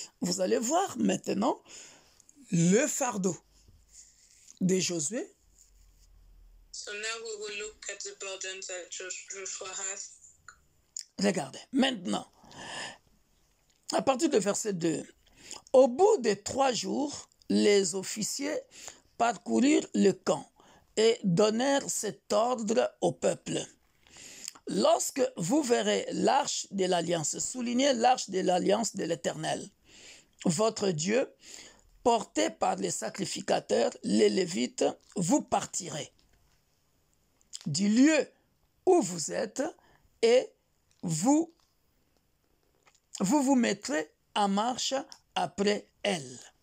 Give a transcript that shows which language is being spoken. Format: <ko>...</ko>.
<fr>Vous allez voir maintenant le fardeau de Josué.</fr> <en>So now we will look at the burden that Joshua has.</en> <fr>Regardez, maintenant, à partir du verset 2, au bout de 3 jours, les officiers parcoururent le camp et donnèrent cet ordre au peuple. Lorsque vous verrez l'arche de l'Alliance, soulignez l'arche de l'Alliance de l'Éternel, votre Dieu, porté par les sacrificateurs, les Lévites, vous partirez du lieu où vous êtes et vous mettrez en marche après elle.</fr>